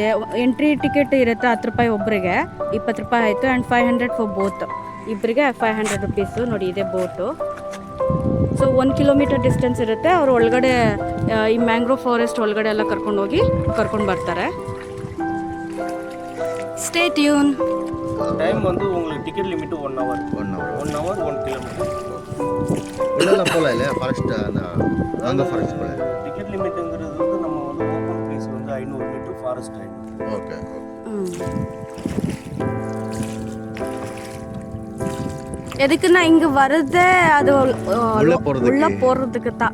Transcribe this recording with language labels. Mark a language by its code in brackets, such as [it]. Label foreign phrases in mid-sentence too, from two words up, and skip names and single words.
[en] entry ticket [kn] ಇರುತ್ತೆ 10 ರೂಪಾಯಿ ಒಬ್ಬರಿಗೆ, 20 ರೂಪಾಯಿ ಆಯಿತು. [en] and 500 for both, [kn] ಇಬ್ಬರಿಗೆ 500 ರುಪೀಸು. ನೋಡಿ ಇದೆ ಬೋಟು. ಸೊ [en] 1 kilometer distance [kn] ಇರುತ್ತೆ. ಅವ್ರು ಒಳಗಡೆ ಈ [en] mangrove forest [kn] ಒಳಗಡೆ ಎಲ್ಲ ಕರ್ಕೊಂಡು ಬರ್ತಾರೆ. [en] stay tune. [ta] டைம் வந்து உங்களுக்கு [en] ticket limit 1 hour 1 kilometer [ta] உள்ள போகலாம் இல்லையா ஃபாரஸ்ட் அந்த அங்கே ஃபாரஸ்ட் போல டிக்கெட் லிமிட்ங்கிறது வந்து நம்ம வந்து [en] open place [ta] வந்து [en] 500 meter forest 500. [ta] ஓகே. எதுக்குன்னா இங்க வருதே அது உள்ள போறதுக்கு தான்.